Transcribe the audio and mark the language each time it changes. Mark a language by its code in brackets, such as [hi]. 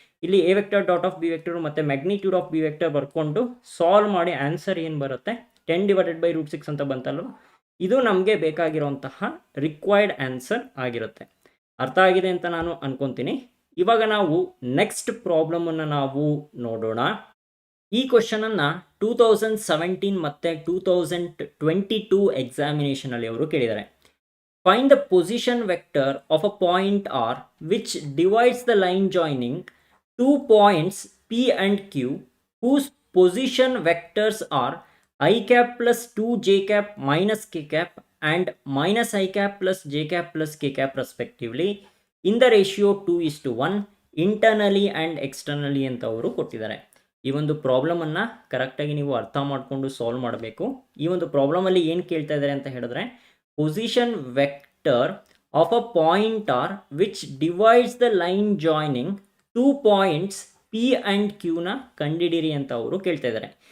[kn] ಇಲ್ಲಿ A vector dot of B vector ಮತ್ತು magnitude of B vector ಬರ್ಕೊಂಡು solve ಮಾಡಿ ಆನ್ಸರ್ ಏನು ಬರುತ್ತೆ [en] 10 divided by root 6 [kn] ಅಂತ ಬಂತಲ್ವ, ಇದು ನಮಗೆ ಬೇಕಾಗಿರುವಂತಹ ರಿಕ್ವೈರ್ಡ್ ಆನ್ಸರ್ ಆಗಿರುತ್ತೆ. ಅರ್ಥ ಆಗಿದೆ ಅಂತ ನಾನು ಅನ್ಕೊತೀನಿ. ಇವಾಗ ನಾವು ನೆಕ್ಸ್ಟ್ ಪ್ರಾಬ್ಲಮನ್ನು ನಾವು ನೋಡೋಣ. ಈ ಕ್ವಶನನ್ನು 2017 ಮತ್ತು 2022 ಎಕ್ಸಾಮಿನೇಷನಲ್ಲಿ ಅವರು ಕೇಳಿದ್ದಾರೆ. [en] Find the position vector of a point R which divides the line joining two points P and Q whose position vectors are I cap plus 2j cap minus k cap and minus I cap plus j cap plus k cap respectively in the ratio 2:1 internally and externally [kn] ಅಂತ ಅವರು ಕೊಟ್ಟಿದ್ದಾರೆ. ಈ ಒಂದು ಪ್ರಾಬ್ಲಮನ್ನು ಕರೆಕ್ಟಾಗಿ ನೀವು ಅರ್ಥ ಮಾಡಿಕೊಂಡು solve ಮಾಡಬೇಕು. ಈ ಒಂದು ಪ್ರಾಬ್ಲಮಲ್ಲಿ ಏನು ಕೇಳ್ತಾ ಇದ್ದಾರೆ ಅಂತ ಹೇಳಿದ್ರೆ, [en] position vector of a point R which divides the line joining 2 points P and ಕ್ಯೂನ [kn] ಕಂಡಿಡಿರಿ ಅಂತ ಅವರು ಕೇಳ್ತಾ ಇದ್ದಾರೆ.